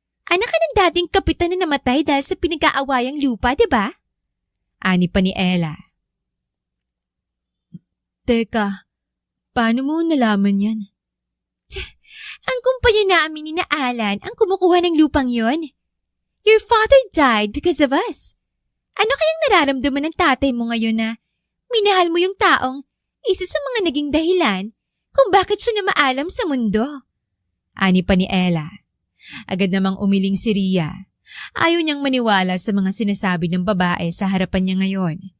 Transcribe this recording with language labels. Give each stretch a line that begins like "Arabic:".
Filipino: Anak ka ng dating kapitan na namatay dahil sa pinag-aawayang lupa, di ba? Ani pa ni Ella. Teka, paano mo nalaman yan? Ang kumpanya namin ni na Alan ang kumukuha ng lupang yon.
English: Your father died because of us.
Filipino: Ano kayang nararamdaman ng tatay mo ngayon na minahal mo yung taong isa sa mga naging dahilan kung bakit siya na maalam sa mundo? Ani pa ni Ella. Agad namang umiling si Rhea. Ayaw niyang maniwala sa mga sinasabi ng babae sa harapan niya ngayon.